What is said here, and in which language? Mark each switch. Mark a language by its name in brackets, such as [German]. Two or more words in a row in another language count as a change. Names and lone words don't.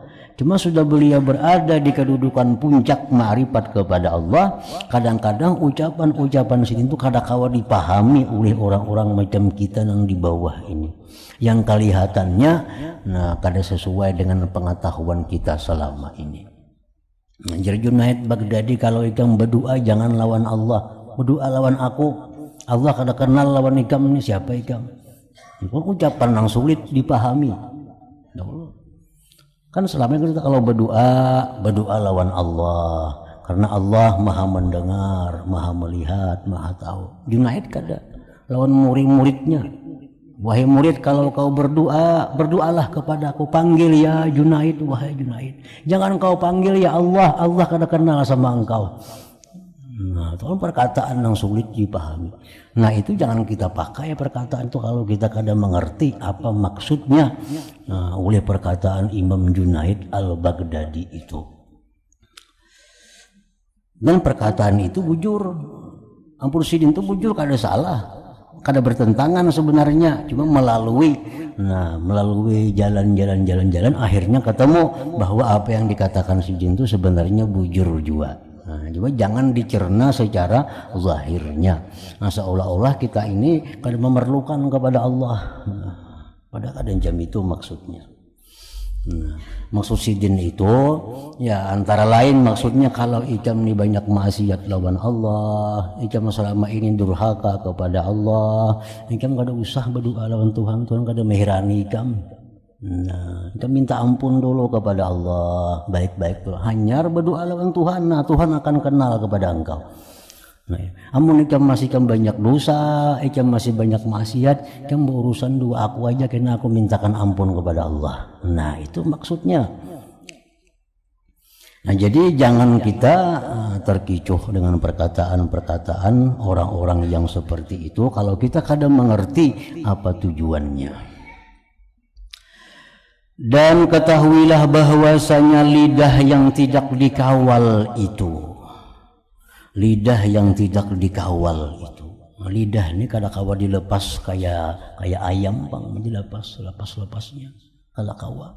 [Indonesian] Cuma sudah beliau berada di kedudukan puncak ma'rifat kepada Allah, kadang-kadang ucapan-ucapan Sidin itu kadang-kala dipahami oleh orang-orang macam kita yang di bawah ini, yang kelihatannya nah kada sesuai dengan pengetahuan kita selama ini. [Banjar] Nah, jadi Junaid Baghdadi kalau ikam berdoa jangan lawan Allah, berdoa lawan aku. Allah kada kenal lawan ikam ini siapa ikam. [Indonesian] Itu ucapan yang sulit dipahami. Kan selama ini kita kalau berdoa lawan Allah, karena Allah maha mendengar, maha melihat, maha tahu. Junaid kada lawan murid-muridnya, wahai murid kalau kau berdoa, berdoalah kepadaku, panggil ya Junaid, wahai Junaid, jangan kau panggil ya Allah, Allah kada kenal sama engkau. Nah itu kan perkataan yang sulit dipahami. Nah itu jangan kita pakai perkataan itu kalau kita kadang mengerti apa maksudnya oleh perkataan Imam Junaid al-Baghdadi itu. [Banjar] Dan perkataan itu bujur, ampun Sidin itu bujur, kada salah, [Indonesian] kada bertentangan sebenarnya, cuma melalui jalan-jalan akhirnya ketemu bahwa apa yang dikatakan Sidin itu sebenarnya bujur juga. Nah, cuma jangan dicerna secara zahirnya. Nah, seolah-olah kita ini kadang memerlukan kepada Allah. [Banjar] Nah, pada kadang jam itu maksudnya. Nah, maksud Sidin itu ya antara lain maksudnya kalau ikam ini banyak maksiat lawan Allah, ikam selama ini durhaka kepada Allah, ikam kada usah berdoa lawan Tuhan, Tuhan kada meherani ikam. [Indonesian] Nah, kita minta ampun dulu kepada Allah, baik-baik dulu. Hanyar berdoa lawan Tuhan, nah Tuhan akan kenal kepada engkau. [Banjar] Nah, amun ikam masih banyak dosa, ikam masih banyak maksiat, ikam berurusan dua aku aja, karena aku mintakan ampun kepada Allah. [Indonesian] Nah, itu maksudnya. Nah, jadi jangan kita terkicuh dengan perkataan-perkataan orang-orang yang seperti itu kalau kita kadang mengerti apa tujuannya. Dan ketahuilah bahwasanya lidah yang tidak dikawal itu, lidah yang tidak dikawal itu, lidah ini kadang-kala dilepas kayak ayam bang, dilepas-lepasnya kalau kawal.